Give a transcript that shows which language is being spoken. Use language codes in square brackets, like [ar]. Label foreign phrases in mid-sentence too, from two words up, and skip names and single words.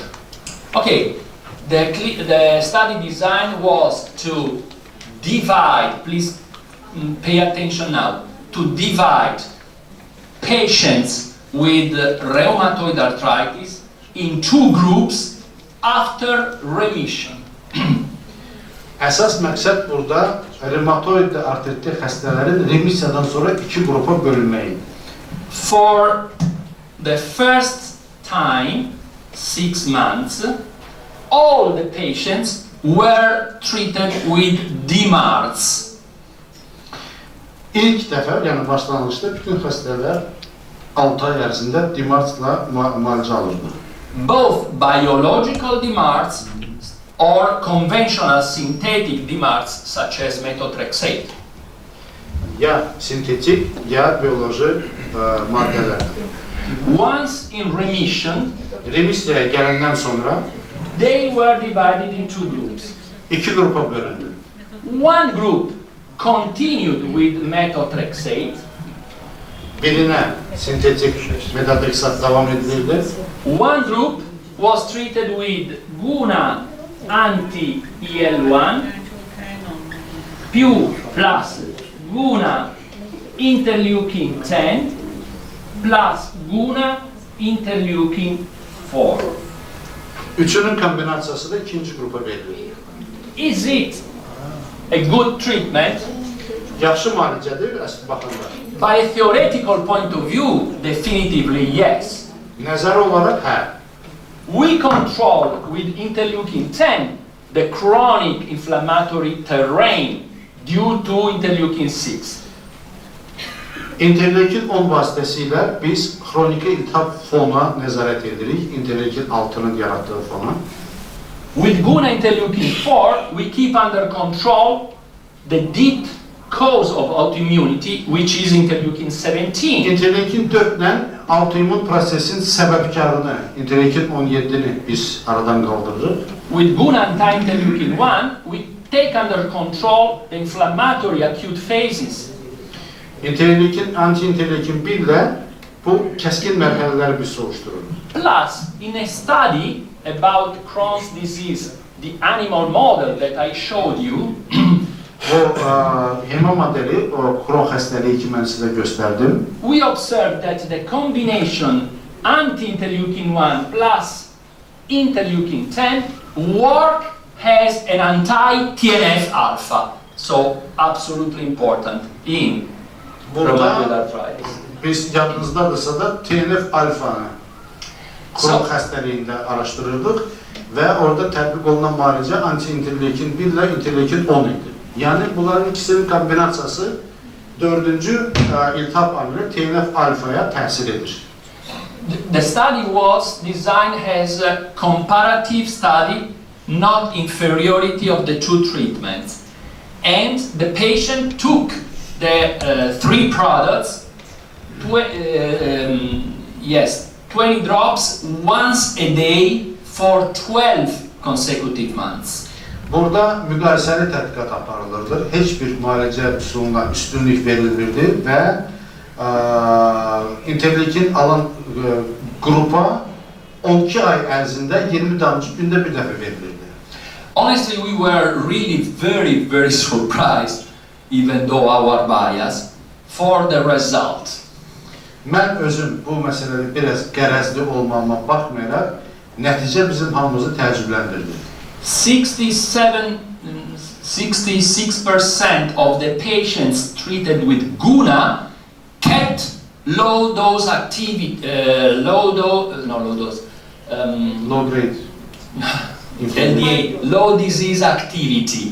[en] Okay, the study design was to divide, please pay attention now, to divide patients with rheumatoid arthritis in 2 groups after remission. [az] Əsas məqsəd burada rheumatoid artriti xəstələrin remisiyadan sonra 2 qrupa bölünməyi. [en] For the first time, 6 months, all the patients were treated with DMARDs. [az] İlk dəfə, yəni başlanğıcda bütün xəstələr 6 ay ərzində DMARDs-la müalicə alırdı. [en] Both biological DMARDs or conventional synthetic DMARDs such as methotrexate. [az] Ya sintetik, ya bioloji maddələr. [en] Once in remission, [az] Remisiyaya gələndən sonra [en] they were divided in 2 groups. [az] 2 qrupa bölündü. [en] One group continued with methotrexate. [az] Birinə sintetik methotrexat davam edilirdi. [en] One group was treated with GUNA anti-IL-1 plus GUNA interleukin 10 plus GUNA interleukin 4. [az] Üçünün kombinasiyası da ikinci qrupa verilir. [en] Is it a good treatment? [az] Yaxşı müalicədir, baxırlar. [en] By a theoretical point of view, definitively yes. [az] Nəzər olaraq, hə. [en] We control with interleukin 10 the chronic inflammatory terrain due to interleukin 6. [az] İnterleukin 10 vasitəsilə biz xroniki iltihab fona nəzarət edirik, interleukin 6'nın yaratdığı fona. [en] With GUNA interleukin 4, we keep under control the deep cause of autoimmunity, which is interleukin 17. [az] İnterleukin 4-lə autoimmun prosesin səbəbkarını, interleukin 17'ni biz aradan qaldırırıq. [en] With GUNA anti-interleukin 1, we take under control the inflammatory acute phases. [az] İnterleukin, anti-interleukin 1 ilə bu kəskin mərhələləri biz soruşdururuq. [en] Plus, in a study about Crohn's disease, the animal model that I showed you, [az] O hema modeli, o Crohn xəstəliyi ki mən sizə göstərdim. [en] we observed that the combination anti-interleukin 1 plus interleukin 10 work has an anti-TNF alpha, so absolutely important in rheumatoid arthritis. [az] Biz yadınızdadırsa da TNF alfanı kron xəstəliyində araşdırırdıq və orada tətbiq olunan müalicə anti-interleukin 1 ilə interleukin 10 idi. Yəni bunların ikisinin kombinasiyası 4-cü iltihab amili TNF alfaya təsir edir. [en] The study was designed as a comparative study, not inferiority of the two treatments. And the patient took the 3 products, 20 drops once a day for 12 consecutive months. [az] Burada müqayisəli tədqiqat aparılırdı. Heç bir müalicə üsuluna üstünlük verilmirdi və interleukin alan qrupa 12 ay ərzində 20 damcı gündə bir dəfə verilirdi. Honestly, we were really very surprised, even though our bias, for the result. Mən özüm bu məsələdə biraz qərəzli olmama baxmayaraq, nəticə bizim hamımızı təəccübləndirdi. [en] 66% of the patients treated with GUNA kept low grade. LDA, low disease activity.